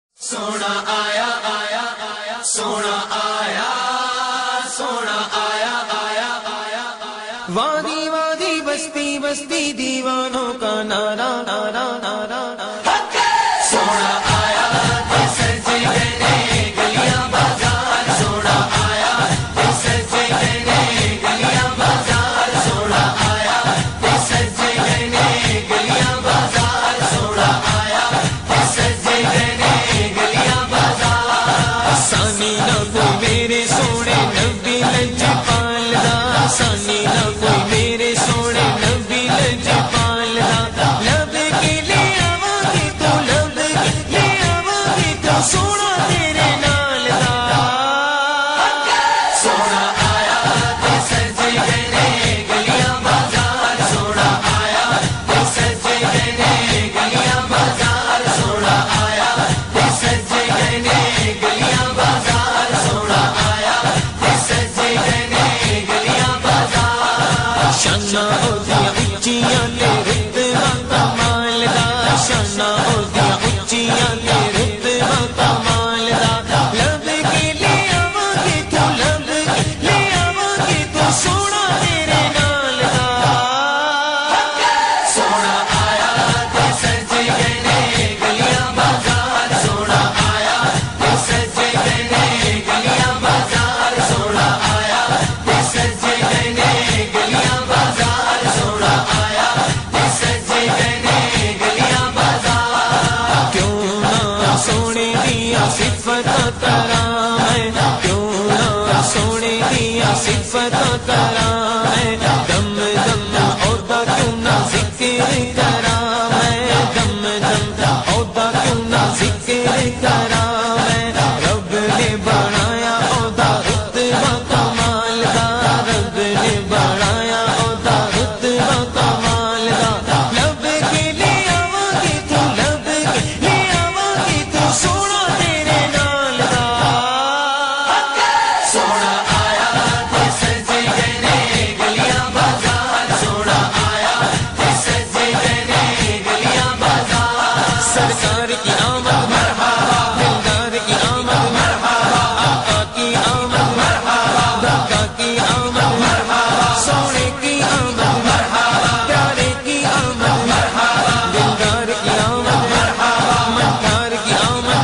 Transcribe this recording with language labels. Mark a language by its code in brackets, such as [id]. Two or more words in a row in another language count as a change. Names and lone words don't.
[pa] سونا آیا آیا آیا سونا آیا سونا آیا آیا آیا آیا [ur] وادی وادی بستی بستی دیوانوں کا نعرہ نعرہ نعرہ [pa] سونا آیا سجے گئے گلیاں بازار سونا آیا سجے گئے گلیاں بازار سونا آیا سجے گئے گلیاں بازار سونا آیا سجے گئے گلیاں بازار سانی نہ کوئی میرے سونے نبی لجپال دا سانی نہ کوئی میرے سونے نبی لجپال دا لب کے لے آواں گے تو لب کے لے آواں گے تو سونا تیرے نال دا سونا آیا سجے گئے گلیاں بازار سونا آیا سجے گئے گلیاں بازار سونا آیا سجے گئے گلیاں بازار سونا آیا سجے گئے گلیاں بازار شانہ اودیاں اچیاں تے رتبہ کمال دا شانہ اودیاں اچیاں تے رتبہ کمال دا لب کے لے آواں گے تو لب کے لے آواں گے تو سونا تیرے نال دا سونا آیا سجے گئے گلیاں بازار سونا آیا سجے گئے گلیاں بازار سونا آیا سجے گئے گلیاں بازار سونا آیا سجے گئے گلیاں بازار کیوں نہ سونے دیا صفت کرام ہے کیوں نہ سونے دیا صفت کرام ہے دم دم عہدہ کیوں نہ ذکر کرام ہے دم دم عہدہ کیوں نہ ذکر کرام ہے رب نے بنایا عہدہ رتبہ کمال دا رب نے بنایا عہدہ رتبہ کمال دا لب کے لے آواں گے تو لب کے لے آواں گے تو سونا تیرے نال دا سونا آیا سجے گئے گلیاں بازار سونا آیا سجے گئے گلیاں بازار [ur] سرکار کی آمد مرحبا دلدار کی آمد مرحبا آقا کی آمد مرحبا داتا کی آمد مرحبا سونے کی آمد مرحبا پیارے کی آمد مرحبا دلدار کی آمد مرحبا منکار کی آمد